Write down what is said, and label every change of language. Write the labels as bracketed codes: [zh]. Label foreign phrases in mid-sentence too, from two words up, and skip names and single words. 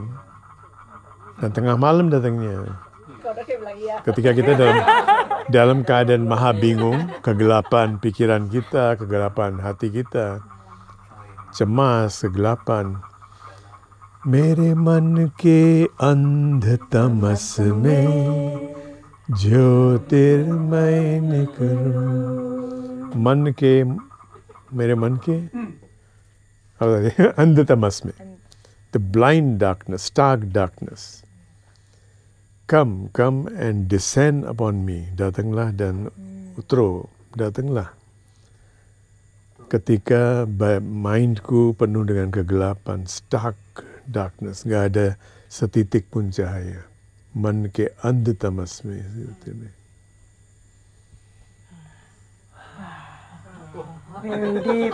[id] Dan tengah malam datangnya. Ketika kita dalam keadaan maha bingung, kegelapan pikiran kita, kegelapan hati kita, cemas, kegelapan. [hi] मेरे मन के अंध तमस में ज्योतिर्मय निकरो मन के मेरे मन के अंधतमस में, [en] the blind darkness, stark darkness. Come and descend upon me. [id] Datanglah dan utro, datanglah. Ketika mindku penuh dengan kegelapan, [en] stark darkness, [id] nggak ada setitik pun cahaya. [hi] मन के अंधतमस में. [en] Very deep.